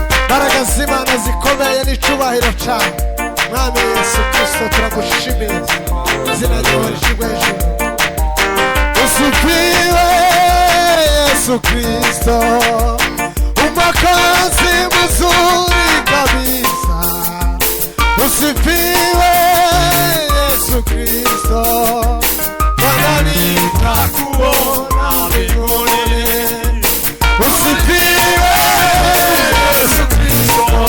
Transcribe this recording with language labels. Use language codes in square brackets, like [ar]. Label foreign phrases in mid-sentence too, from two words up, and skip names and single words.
[rw] Mbaraga z'Imana zikomeye n'icyubahiro cyawe Mwami Yesu Kristo turagushimiye izina ryawe rishyirwe hejuru [sw] usifiwe Yesu Kristo umakazi mzuri kabisa usifiwe Yesu Kristo Bwana nitakuona mbinguni usifiwe Yesu Kristo